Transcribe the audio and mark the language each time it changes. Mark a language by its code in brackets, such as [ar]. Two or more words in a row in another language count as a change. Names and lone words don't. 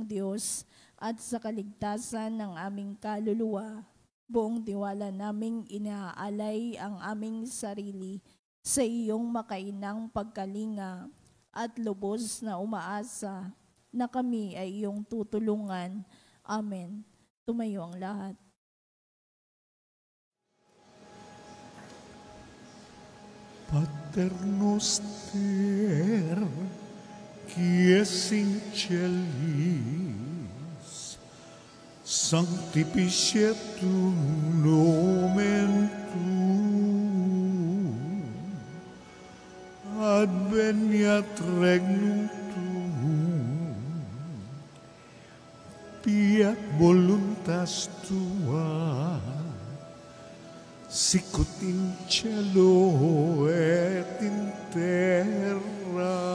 [tl] Diyos at sa kaligtasan ng aming kaluluwa, buong tiwala naming inaalay ang aming sarili sa iyong makainang pagkalinga at lubos na umaasa na kami ay iyong tutulungan. Amen. Tumayo ang lahat. [la] Pater noster, qui es in celis, sanctificetur nomen tuum, adveniat regnum tuum, fiat voluntas tua, sicut in cielo et in terra.